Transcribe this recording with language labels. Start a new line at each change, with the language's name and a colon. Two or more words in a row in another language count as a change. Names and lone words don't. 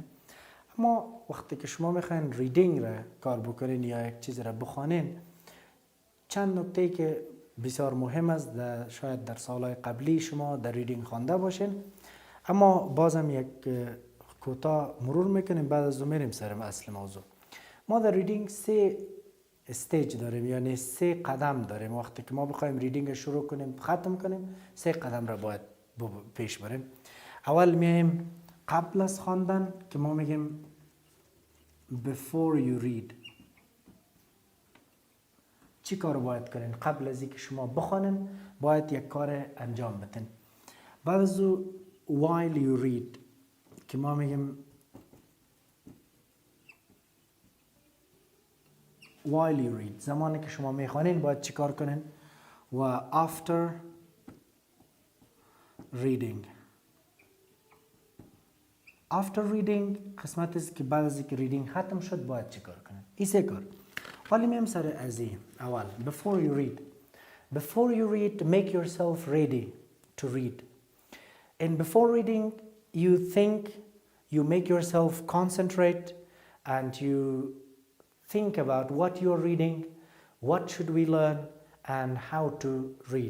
Persian: اما وقتی که شما میخواین ریدینگ را کار بکنین یا یک چیز را بخوانین، چند نکته که بسیار مهم است شاید در سالهای قبلی شما در ریدینگ خوانده باشین، اما بازم یک کوتاه مرور میکنیم بعد از اون میریم سر اصل موضوع. ما در ریدینگ 3 استیج داریم، یعنی 3 قدم داریم. وقتی که ما بخوایم ریدینگ شروع کنیم ختم کنیم 3 قدم را باید پیش بریم. اول میایم قبل از خواندن که ما میگیم
English: before you read.
Persian: چی کار باید کنین؟ قبل از اینکه شما بخوانین باید یک کار انجام بدین. بعد از او
English: while you read
Persian: که ما میگیم
English: while you read،
Persian: زمانی که شما میخوانین باید چی کار کنین؟
English: و after reading. after reading
Persian: قسمت است که بعد از اینکه ریدینگ ختم شد باید چی کار کنین. این 3 کار. حالا میم سر از این. اول
English: before you read. Before you read, make yourself ready to read. And before reading, you think, you make yourself concentrate, and you think about what you're reading, what should we learn, and how to read.